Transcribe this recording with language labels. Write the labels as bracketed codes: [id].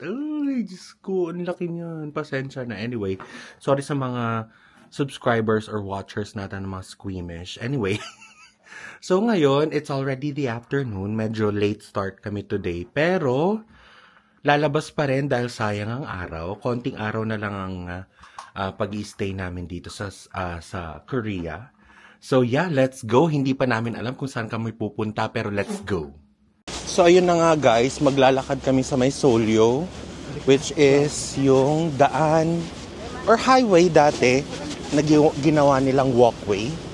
[tl] Ay, Diyos ko, ang laki niyan. Pasensya na. Anyway, sorry sa mga subscribers or watchers natin ng mga squeamish. [en] Anyway, so ngayon, it's already the afternoon. Medyo late start kami today. [tl] Pero, lalabas pa rin dahil sayang ang araw. Konting araw na lang ang pag-i-stay namin dito sa Korea. [en] So yeah, let's go. [tl] Hindi pa namin alam kung saan kami pupunta pero [en] let's go. [tl] So ayun na nga guys, maglalakad kami sa may Seollyo, which is yung daan or highway dati na ginawa nilang walkway.